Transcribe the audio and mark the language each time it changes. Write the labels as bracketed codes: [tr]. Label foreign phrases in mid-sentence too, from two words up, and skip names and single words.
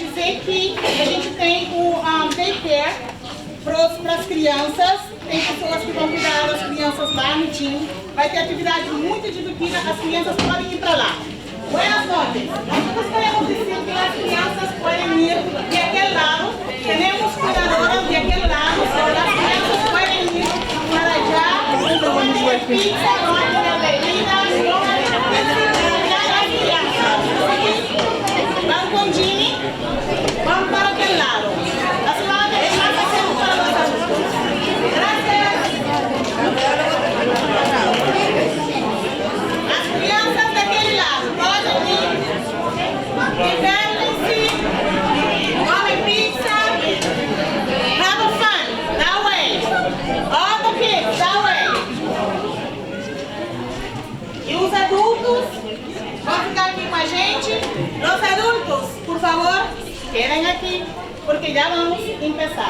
[pt] que a gente tem o daycare para as crianças. Tem pessoas que vão cuidar das crianças lá no time. Vai ter atividade muito divertida, as crianças podem ir para lá. [es] Buenas noches. Nosotros queremos decir que las crianças pueden ir de aquel lado. Tenemos cuidadoras de aquel lado. Las crianças pueden ir para allá. No van a tener pizza, no van a tener bebidas, no van a tener crianças. Van con Jimmy, van para aquel lado. La semana que viene hacemos para los adultos. Gracias. [pt] As crianças daquele lado podem ir, divertem-se, comem pizza, [en] have fun, that way. All the kids, that way. [pt] E os adultos vão ficar aqui com a gente. Os adultos, por favor, quedem aqui, porque já vamos começar.